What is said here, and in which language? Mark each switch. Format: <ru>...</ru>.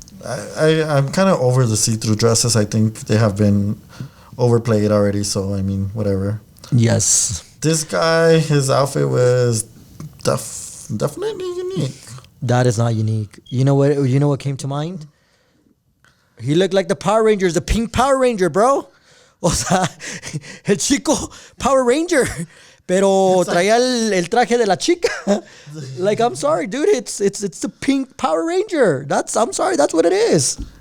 <en>I'm kind of over the see-through dresses. I think they have been overplayed already, so I mean, whatever. Yes. This guy, his outfit was definitely unique. That is not unique. You know what came to mind? He looked like the Power Rangers, the pink Power Ranger, bro.</en> <es>O sea, el chico Power Ranger. Pero traía el traje de la chica.</es> <en>Like, I'm sorry, dude. It's the pink Power Ranger. I'm sorry, that's what it is.</en>